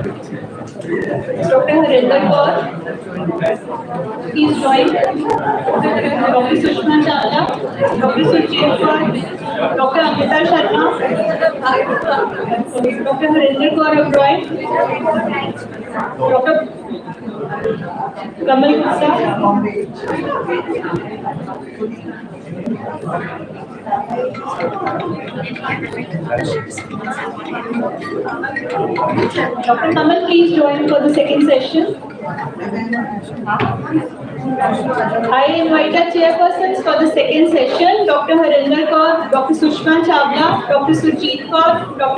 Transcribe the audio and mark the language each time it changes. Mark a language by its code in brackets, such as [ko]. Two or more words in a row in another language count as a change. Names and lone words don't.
[en] Dr. Harinder Kaur, please join. Dr. Sushma Chawla, Dr. Sujeet Kaur, Dr. Amita Sharma, Dr. Harinder Kaur Abroy, Dr. Kamal Gupta, Dr. Kamal, please join for the second session. I invite our chairpersons for the second session, Dr. Harinder Kaur, Dr. Sushma Chawla, Dr. Sujeet Kaur, Dr.